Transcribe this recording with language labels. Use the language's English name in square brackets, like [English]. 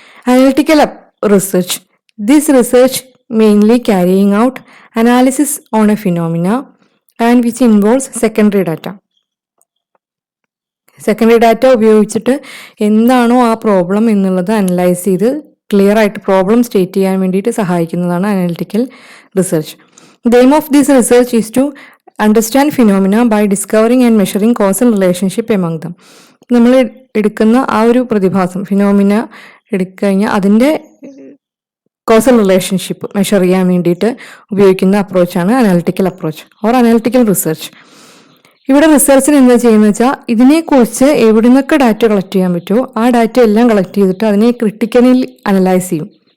[English] Analytical research, this research mainly carrying out analysis on a phenomena and which involves secondary data. [Malayalam] Secondary data ഉപയോഗിച്ചിട്ട് എന്താണോ ആ problem എന്നുള്ളത് analyse ചെയ്ത് clear ആയിട്ട് problem state ചെയ്യാൻ വേണ്ടിയിട്ട് സഹായിക്കുന്നതാണ് analytical research. [English] The aim of this research is to understand phenomena by discovering and measuring causal relationship among them. [Malayalam] നമ്മൾ എടുക്കുന്ന ആ ഒരു പ്രതിഭാസം ഫിനോമിന എടുക്കഴിഞ്ഞാൽ അതിൻ്റെ കോസൽ റിലേഷൻഷിപ്പ് മെഷർ ചെയ്യാൻ വേണ്ടിയിട്ട് ഉപയോഗിക്കുന്ന അപ്രോച്ചാണ് [English] Analytical approach or analytical research. [Malayalam] ഇവിടെ റിസർച്ചിന് എന്താ ചെയ്യുന്നത് വെച്ചാൽ ഇതിനെക്കുറിച്ച് എവിടെ നിന്നൊക്കെ ഡാറ്റ കളക്ട് ചെയ്യാൻ പറ്റുമോ ആ ഡാറ്റ എല്ലാം കളക്ട് ചെയ്തിട്ട് അതിനെ ക്രിട്ടിക്കലി അനലൈസ് ചെയ്യും.